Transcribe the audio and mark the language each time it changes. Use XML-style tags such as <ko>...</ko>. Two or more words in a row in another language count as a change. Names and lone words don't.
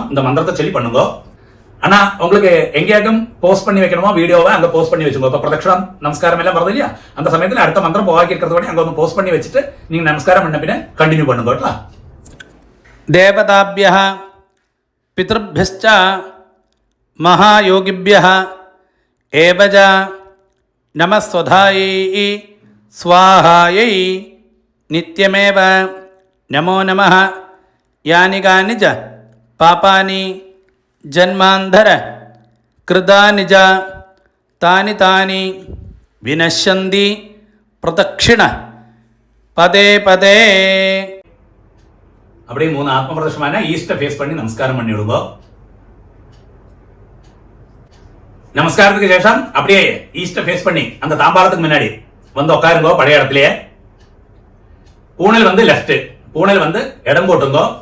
<ta>இந்த மந்திரத்தை சொல்லி பண்ணுங்க. ஆனா உங்களுக்கு எங்கேயாக்கும் போஸ்ட் பண்ணி வைக்கணுமோ வீடியோவை அங்க போஸ்ட் பண்ணி வச்சுக்கோ. இப்போ பிரதட்சணம் நமஸ்காரம் எல்லாம் வருது இல்லையா, அந்த சமயத்தில் அடுத்த மந்திரம் போவாக்கி இருக்கிறது அங்க வந்து போஸ்ட் பண்ணி வச்சுட்டு நீங்க நமஸ்காரம் பண்ண பின்ன கண்டினியூ பண்ணுங்க.</ta> <sa>தேவதாபியः பித்ருभ्यश्च महायोगिभ्यः एवज नमस्वधायै स्वाहायै नित्यमेव नमो नमः. यानि कानि च पापानि जन्मान्धर कृतानि च तानि तानि विनश्यन्ति प्रदक्षिण पदे पदे.</sa> <ta>அப்படியே 3 ஆத்ம பிரதட்சணமான ஈஸ்ட ஃபேஸ் பண்ணி நமஸ்காரம் பண்ணி விடுங்க. நமஸ்காரத்துக்கு சேஷம் அப்படியே ஈஸ்ட ஃபேஸ் பண்ணி அந்த தாம்பாளத்துக்கு முன்னாடி வந்து உட்காருங்க பழைய இடத்துலயே. பூனல் வந்து லெஃப்ட், பூனல் வந்து இடம் போட்டுங்க.</ta>